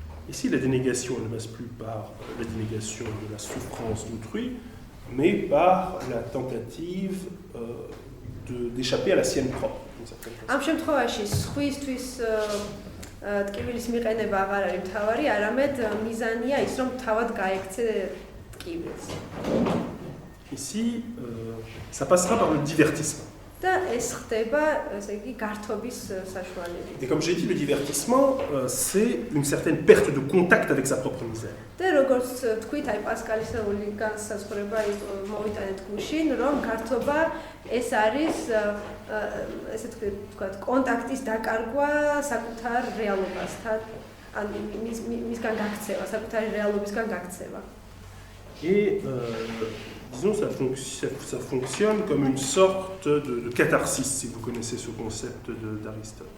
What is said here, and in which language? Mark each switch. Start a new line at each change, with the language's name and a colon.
French: Ici, la dénégation ne passe plus par la dénégation de la souffrance d'autrui, mais par la tentative d'échapper à la sienne propre.
Georgian: ამ შემთხვევაში სხვისთვის ტკივილის მიყენება აღარ არის მთავარი, არამედ მიზანია ის, რომ თავად გაექცე ტკივილს.
French: Ici, ça passera par le divertissement.
Georgian: და ეს ხდება, ესე იგი, გართობის საშუალებით.
French: Et comme j'ai dit, le divertissement, c'est une certaine perte de contact avec sa propre misère.
Georgian: და როგორც თქვით, აი პასკალისეული განსაზღვრება მოვიტანეთ გუშინ, რომ გართობა ეს არის ესე თქვათ, კონტაქტის დაკარგვა საკუთარ რეალობასთან, ან მისგან გაქცევა, საკუთარი რეალობისგან გაქცევა.
French: Et disons, ça fonctionne comme une sorte de catharsis, si vous connaissez ce concept d'Aristote.